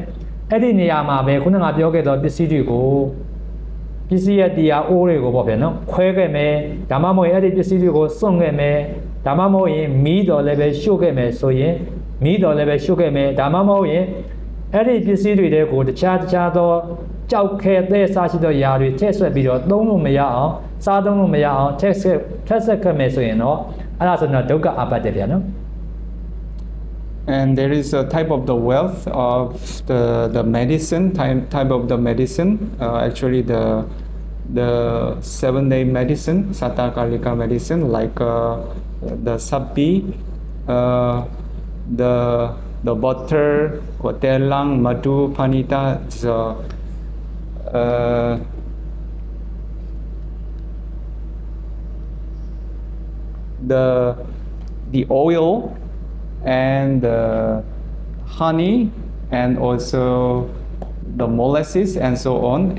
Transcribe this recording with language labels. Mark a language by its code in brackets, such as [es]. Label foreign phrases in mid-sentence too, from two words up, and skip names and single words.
[my] အဲ့ဒီနေရာမှာပဲခုနကပြောခဲ့တော့ပစ္စည်းတွေကိုပစ္စည်းရဲ့တရားအိုးတွေကိုပေါ့ဗျာနော်ခွဲခဲ့မယ်ဒါမှမဟုတ်အဲ့ဒီပစ္စည်းတွေကိုစွန့်ခဲ့မယ်ဒါမှမဟုတ်ရင်မီးတော်လည်းပဲရှို့ခဲ့မယ်ဆိုရင်မီးတော်လည်းပဲရှို့ခဲ့မယ်ဒါမှမဟုတ်ရင်အဲ့ဒီပစ္စည်းတွေတွေကိုတခြားသောကြောက်ခဲတဲ့စားရှိသောຢာတွေထည့်ဆွဲပြီးတော့သုံးလို့မရအောင်စားသုံးလို့မရအောင်ထည့်ဆက်ခဲ့မယ်ဆိုရင်တော့အဲ့ဒါဆိုတော့ဒုက္ခအပတ္တဗျာနော် [en] And there is a type of the wealth of the medicine, type of the medicine, actually the 7-day medicine, Saṅgharakkhita medicine, like the sabbi, the butter, [pi] telang, madhu, panita, [en] the oil and the honey and also the molasses and so on.